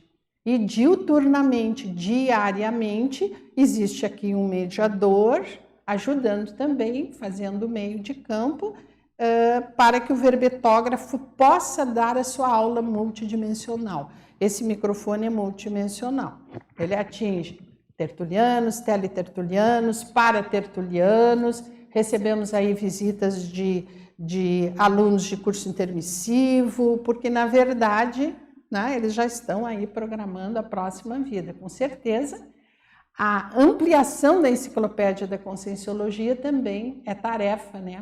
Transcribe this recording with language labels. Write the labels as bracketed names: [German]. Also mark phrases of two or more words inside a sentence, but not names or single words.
[Portuguese] E diuturnamente, diariamente, existe aqui um mediador ajudando também, fazendo meio de campo, para que o verbetógrafo possa dar a sua aula multidimensional. Esse microfone é multidimensional. Ele atinge tertulianos, teletertulianos, paratertulianos. Recebemos aí visitas de alunos de curso intermissivo, porque, na verdade, né, eles já estão aí programando a próxima vida. Com certeza, a ampliação da enciclopédia da Conscienciologia também é tarefa, né?